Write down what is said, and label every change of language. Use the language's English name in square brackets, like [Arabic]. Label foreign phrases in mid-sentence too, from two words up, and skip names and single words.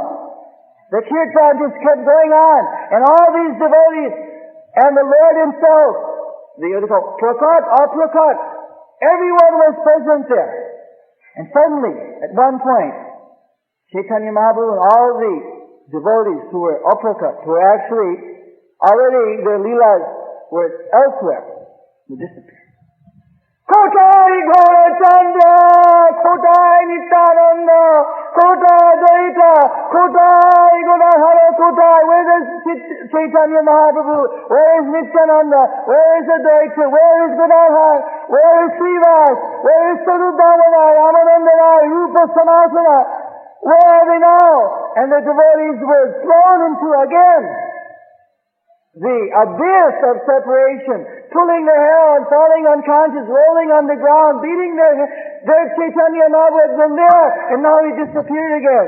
[English] The kirtan just kept going on, and all these devotees, and the Lord himself, Prakat, everyone was present there. And suddenly, at one point, Chaitanya Mahaprabhu and all the devotees who were Aprakat, who were actually already their leelas were elsewhere, would disappear. [Bangla] কোথায় গৌরচন্দ্র, কোথায় নিত্যানন্দ, কোথায় দ্বৈত, কোথায় গুণহর, কোথায়. [English] Where is Chaitanya Mahaprabhu? Where is Nityananda? Where is Advaita? Where is Gunahara? Where is Srivas? Where is Sarudamana, Ramanandana, Rupa Sanasana? Where are they now? And the devotees were thrown into again the abyss of separation, pulling their hair and falling unconscious, rolling on the ground, beating their Chaitanya Mahaprabhu had been there, and now he disappeared again.